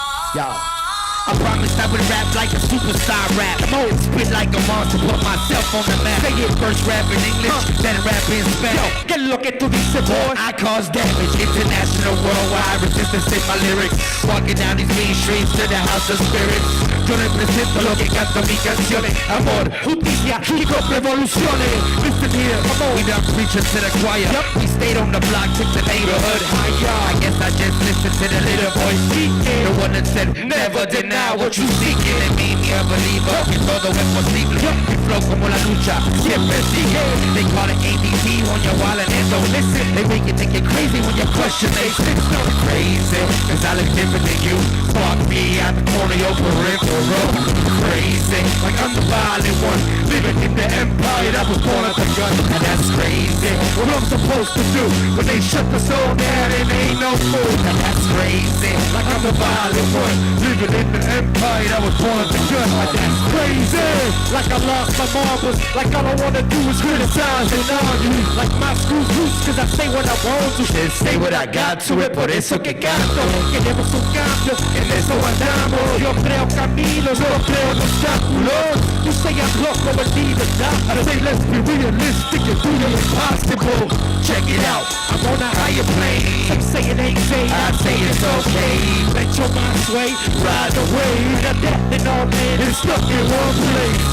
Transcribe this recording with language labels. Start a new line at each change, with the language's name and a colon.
English: Yo, I promise I would rap like a superstar rap. Spit like a monster, put myself on the map. Say it first rap in English, then rap in Spanish. Yo,
Spanish: que lo que tú dices,
English: boy? I cause damage, international, worldwide resistance in my lyrics. Walking down these main streets to the house of spirits.
Spanish: Yo represento lo que canto mis canciones. Amor, justicia, hip hop, revoluciones.
English: Listen here, we done preaching to the choir. Yep. We stayed on the block, took the neighborhood higher. I guess I just listened to the little boy speaking. The one that said, never deny what you seeking. It made me a believer,
Spanish: que todo es posible.
English: We flow
Spanish: como la lucha, siempre sigue.
English: They call it ADT when you're wildin' and don't listen. They make you think you're crazy when you question they system. Crazy, cause I look different than you. Fuck me at the corner of your peripheral. Crazy, like I'm the violent one, living in the empire that was born at the gun. And that's crazy, what I'm supposed to do when they shut the soul down and ain't no food. And that's crazy, like I'm the violent one, living in the empire that was born at the gun. And that's crazy, like I lost my marbles, like all I wanna do is criticize and argue. Like my school's loose cause I say what I want to, and say what I got to it,
Spanish: por eso que canto. Queremos un cambio, en eso andamos. Yo creo caminos, yo creo en obstáculos.
English: You say I'm loco, but need a doctor. I say let's be realistic and do the impossible. Check it out, I'm on a higher plane. Some say it ain't safe, I say it's okay. Let your mind sway, ride away. The death and all men is stuck in one place.